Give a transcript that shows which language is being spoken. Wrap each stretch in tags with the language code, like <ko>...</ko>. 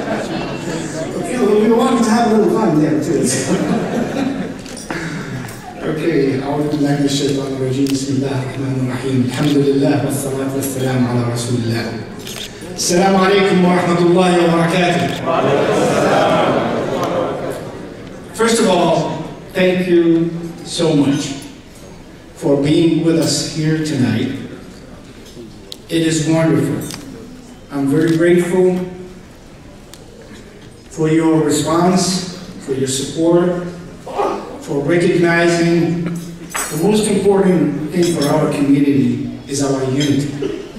<en>Okay, well, we wanted to have a little fun there too.</en> <ar>Okay, أعوذ بالله من الشيطان الرجيم بسم الله الرحمن الرحيم الحمد لله والصلاة والسلام على رسول الله. السلام عليكم ورحمة الله وبركاته.</ar> <en>First of all, thank you so much for being with us here tonight. It is wonderful. I'm very grateful for your response, for your support, for recognizing the most important thing for our community is our unity.</en>